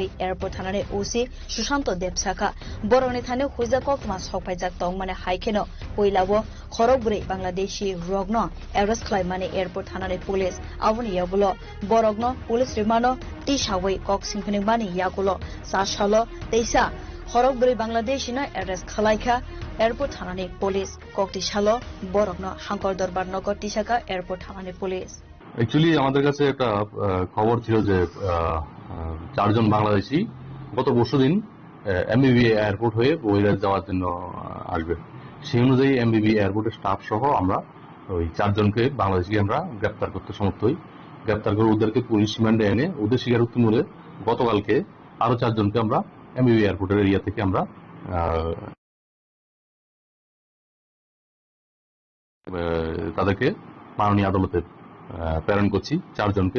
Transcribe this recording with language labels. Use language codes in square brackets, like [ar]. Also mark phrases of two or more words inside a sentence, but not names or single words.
[trp] airport thanane OC Sushanto Debsaka boroni thane huiza kok ma sokpaijak tongmane haikeno poilabo khorokburi Bangladeshi rogno arrest khlaimane airport thanane police aboni yabulo borogno police rimano tisawai kok singphini mani yagulo sashalo teisa khorokburi Bangladeshi na arrest khlaika airport thanane police kokti shalo borogno hankor darbar nogor tisaka airport thanane police [bn] Actually আমাদের কাছে একটা খবর ছিল যে 4 জন বাংলাদেশী গত বছরদিন এমবিবি এয়ারপোর্ট হয়ে বহিরাজ যাওয়ার জন্য আসবে। সেই অনুযায়ী এমবিবি এয়ারপোর্টের স্টাফ সহ আমরা ওই 4 জনকে বাংলাদেশিকে আমরা গ্রেফতার করতে সমর্থ হই। গ্রেফতার করে ওদেরকে পুলিশ রিমান্ডে এনে ওদের স্বীকারোক্তি মূলে গতকালকে আরো 4 জনকে আমরা এমবিবি এয়ারপোর্টের এরিয়া থেকে আমরা তাদেরকে মাননীয় আদালতে প্রেরণ করছি 4 জনকে।